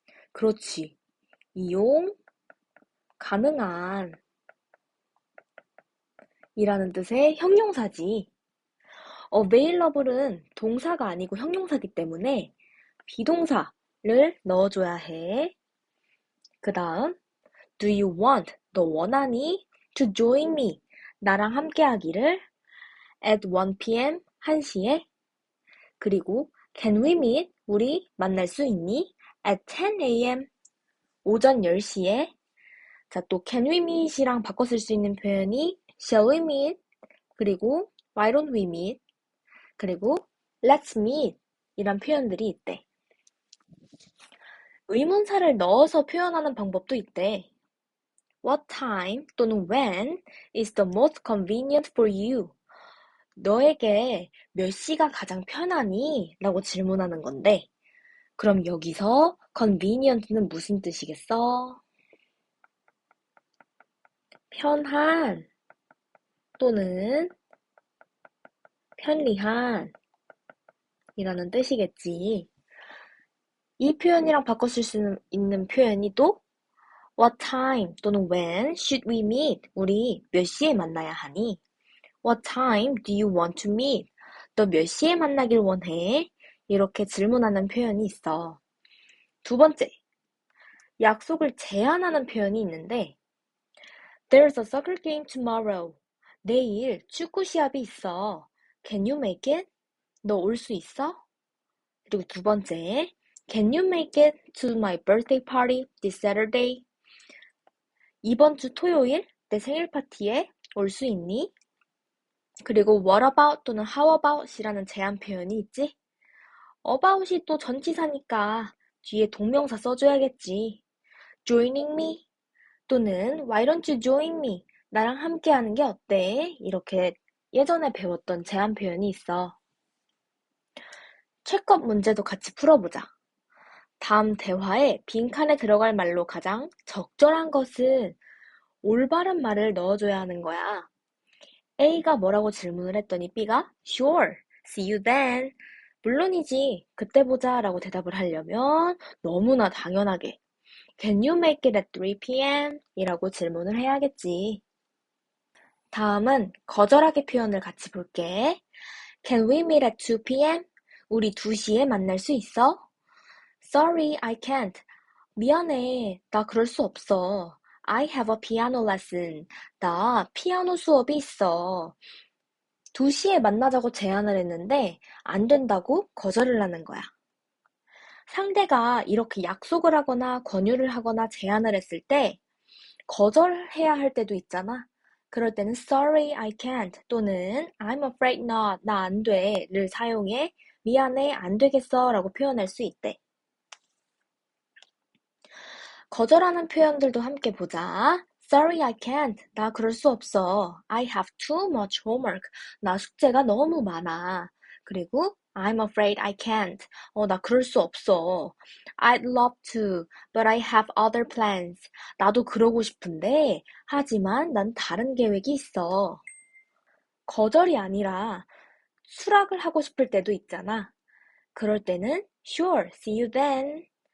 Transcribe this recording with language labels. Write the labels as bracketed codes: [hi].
[ko] 그렇지. 이용, 가능한 이라는 뜻의 형용사지. available은 동사가 아니고 형용사기 때문에 비동사를 넣어줘야 해. 그 다음, [en] do you want, [ko] 너 원하니? [en] to join me, [ko] 나랑 함께 하기를 [en] at 1 p.m, [ko] 1시에. 그리고 [en] can we meet, [ko] 우리 만날 수 있니? [en] at 10 a.m, [ko] 오전 10시에. 자, 또 can we meet이랑 바꿔 쓸 수 있는 표현이 shall we meet, 그리고 why don't we meet, 그리고 let's meet 이란 표현들이 있대. 의문사를 넣어서 표현하는 방법도 있대. [en] What time 또는 when is the most convenient for you? [ko] 너에게 몇 시가 가장 편하니? 라고 질문하는 건데, 그럼 여기서 convenient는 무슨 뜻이겠어? 편한 또는 편리한 이라는 뜻이겠지. 이 표현이랑 바꿔 쓸 수 있는 표현이 또 What time 또는 [en] when should we meet? [ko] 우리 몇 시에 만나야 하니? [en] What time do you want to meet? [ko] 너 몇 시에 만나길 원해? 이렇게 질문하는 표현이 있어. 두 번째, 약속을 제안하는 표현이 있는데 [en] There's a soccer game tomorrow. [ko] 내일 축구 시합이 있어. [en] Can you make it? [ko] 너 올 수 있어? 그리고 두 번째, [en] Can you make it to my birthday party this Saturday? [ko] 이번 주 토요일 내 생일 파티에 올 수 있니? 그리고 what about 또는 how about 이라는 제한 표현이 있지? about이 또 전치사니까 뒤에 동명사 써줘야겠지. [en] joining me 또는 why don't you join me? [ko] 나랑 함께 하는 게 어때? 이렇게 예전에 배웠던 제한 표현이 있어. 체크업 문제도 같이 풀어보자. 다음 대화에 빈칸에 들어갈 말로 가장 적절한 것은 올바른 말을 넣어줘야 하는 거야. A가 뭐라고 질문을 했더니 B가 [en] Sure, see you then. [ko] 물론이지, 그때 보자 라고 대답을 하려면 너무나 당연하게 [en] Can you make it at 3 p.m? [ko] 이라고 질문을 해야겠지. 다음은 거절하기 표현을 같이 볼게. [en] Can we meet at 2 p.m? [ko] 우리 2시에 만날 수 있어? [en] Sorry, I can't. [ko] 미안해, 나 그럴 수 없어. [en] I have a piano lesson. [ko] 나 피아노 수업이 있어. 2시에 만나자고 제안을 했는데 안 된다고 거절을 하는 거야. 상대가 이렇게 약속을 하거나 권유를 하거나 제안을 했을 때 거절해야 할 때도 있잖아. 그럴 때는 [en] sorry, I can't [ko] 또는 [en] I'm afraid not, [ko] 나 안 돼를 사용해 미안해, 안 되겠어 라고 표현할 수 있대. 거절하는 표현들도 함께 보자. [en] Sorry, I can't. [ko] 나 그럴 수 없어. [en] I have too much homework. [ko] 나 숙제가 너무 많아. 그리고 [en] I'm afraid I can't. [ko] 나 그럴 수 없어. [en] I'd love to, but I have other plans. [ko] 나도 그러고 싶은데, 하지만 난 다른 계획이 있어. 거절이 아니라 수락을 하고 싶을 때도 있잖아. 그럴 때는 [en] Sure, see you then.